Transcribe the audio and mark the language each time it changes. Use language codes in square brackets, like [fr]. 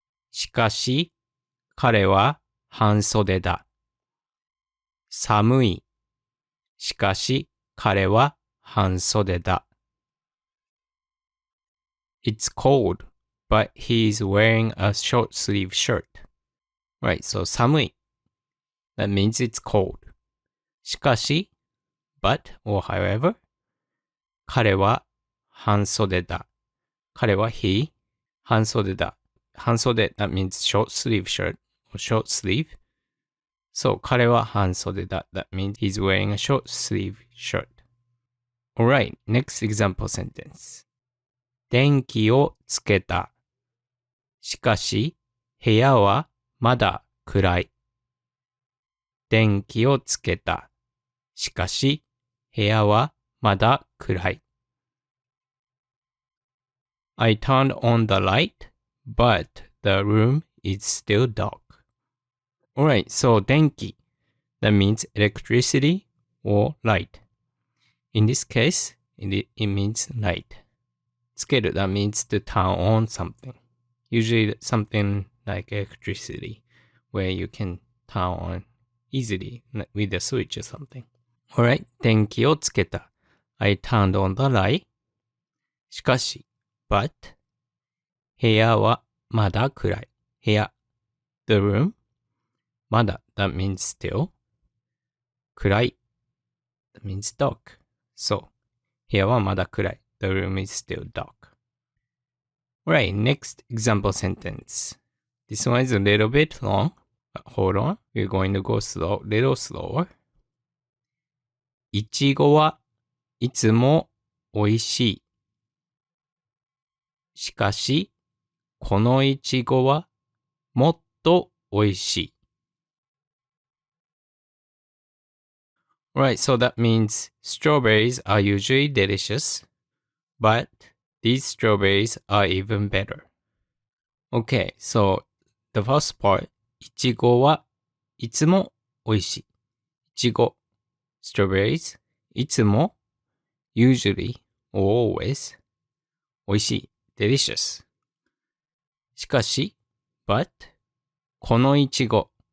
[ja] しかし彼は半袖だ。寒い。しかし彼は半袖だ。 [en] It's cold, but he is wearing a short sleeve shirt. Right, so [ja] 寒い. [en] That means it's cold. [ja] しかし [en] but or however [ja] 彼は半袖だ。彼は [en] he [ja] 半袖だ。 [en] 半袖 that means short sleeve shirt or short sleeve. [ja] So 彼は半袖だ。 [en] That means he's wearing a short sleeve shirt. Alright, next example sentence. [ja] 電気をつけた。しかし部屋はまだ暗い。電気をつけた。しかし部屋はまだ暗い。 [en] I turned on the light, but the room is still dark. Alright, so 電気 that means electricity or light. In this case, it means light. つける that means to turn on something. Usually something like electricity where you can turn on easily with a switch or something. [ja] Alright, 電気をつけた。 [en] I turned on the light. [ja] しかし [en] but [ja] 部屋はまだ暗い。 [en] 部屋 the room まだ that means still 暗い that means dark. So [ja] 部屋はまだ暗い。 [en] The room is still dark. Alright, next example sentence. This one is a little bit long, but hold on. We're going to go little slower. [ja] いちごはいつも美味しい。しかし、このいちごはもっと美味しい。 [en] Right, so that means strawberries are usually delicious, but these strawberries are even better. Okay, so the first part, [ja] いちごはいつも美味しい。 [en] いちご strawberries いつも usually or always 美味しい delicious しかし but このいちご